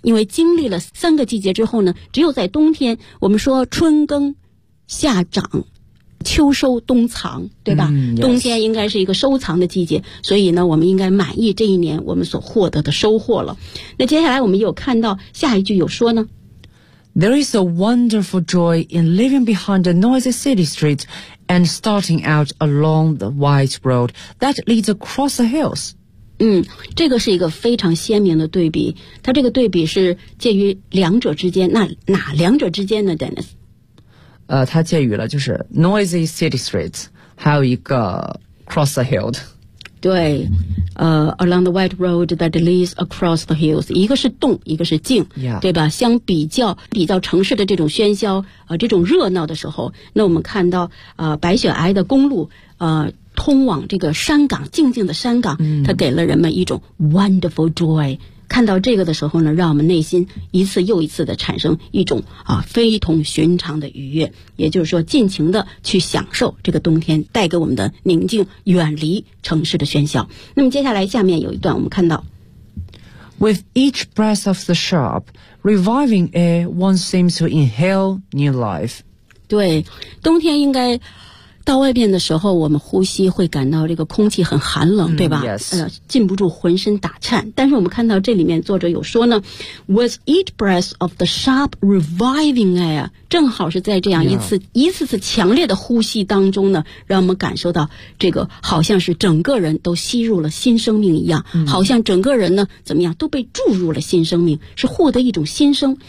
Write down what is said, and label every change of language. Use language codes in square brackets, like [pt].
[zh] 因为经历了三个季节之后呢，只有在冬天，我们说春耕夏长秋收冬藏，对吧、冬天应该是一个收藏的季节，所以呢我们应该满意这一年我们所获得的收获了。那接下来我们有看到下一句有说呢， [en] There is a wonderful joy in living behind the noisy city streets and starting out along the white road that leads across the hills。 [zh] 这个是一个非常鲜明的对比，它这个对比是介于两者之间。那哪两者之间呢 Dennis？它介于了就是 [en] noisy city streets [zh] 还有一个 [en] cross the hill。 [zh] 对， [en] along the white road that leads across the hills， [zh] 一个是动一个是静、 [en] yeah. [zh] 对吧，相比较比较城市的这种喧嚣、这种热闹的时候，那我们看到、白雪皑的公路、通往这个山岗，静静的山岗、它给了人们一种 [en] wonderful joy。 [zh] 看到这个的时候呢，让我们内心一次又一次的产生一种啊非同寻常的愉悦，也就是说尽情的去享受这个冬天带给我们的宁静，远离城市的喧嚣。那么接下来下面有一段我们看到， [en] With each breath of the sharp reviving air one seems to inhale new life。 [zh] 对，冬天应该到外边的时候我们呼吸会感到这个空气很寒冷，对吧、禁不住浑身打颤。但是我们看到这里面作者有说呢， [en] With each breath of the sharp reviving air， [zh] 正好是在这样一次、一次次强烈的呼吸当中呢，让我们感受到这个好像是整个人都吸入了新生命一样、好像整个人呢怎么样都被注入了新生命，是获得一种新生。